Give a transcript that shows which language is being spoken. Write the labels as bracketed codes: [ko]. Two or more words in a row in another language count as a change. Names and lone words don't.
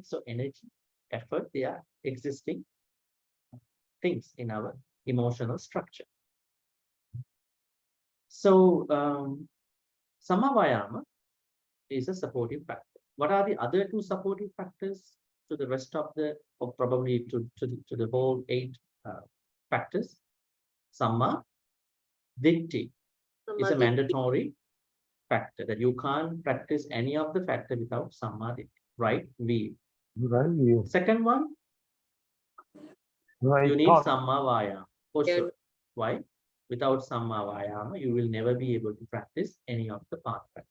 [en] So energy, effort, they are existing things in our emotional structure. So [pi] Sammā-Vāyāma [en] is a supportive factor. What are the other two supportive factors to the rest of the, or probably to the whole 8 factors? [pi] Sammā-Ditti [en] is a mandatory factor that you can't practice any of the factor without [pi] Sammā-Ditti, [en] right? Right. Second one, Right. you need [pi] Sammā-Vāyāma [en] for sure. Why? Without [pi] Sammā-Vāyāma, [en] you will never be able to practice any of the path practice.